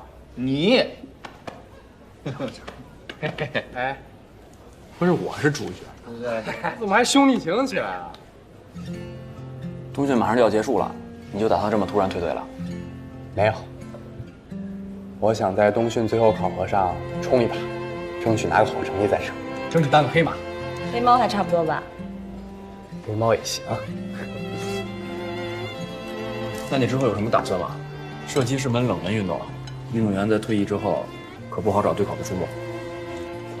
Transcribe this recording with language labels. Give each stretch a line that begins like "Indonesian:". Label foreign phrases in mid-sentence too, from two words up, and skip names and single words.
Chinese: 你，哎，不是我是主角，怎麼還兄弟情起來了？冬訓馬上就要結束了。你就打算這麼突然退隊了？沒有，我想在冬訓最後考核上衝一把，爭取拿個好成績再上，爭取當個黑馬。黑貓還差不多吧？黑貓也行。那你之後有什麼打算嗎？射擊是門冷門運動，運動員在退役之後可不好找對口的出路。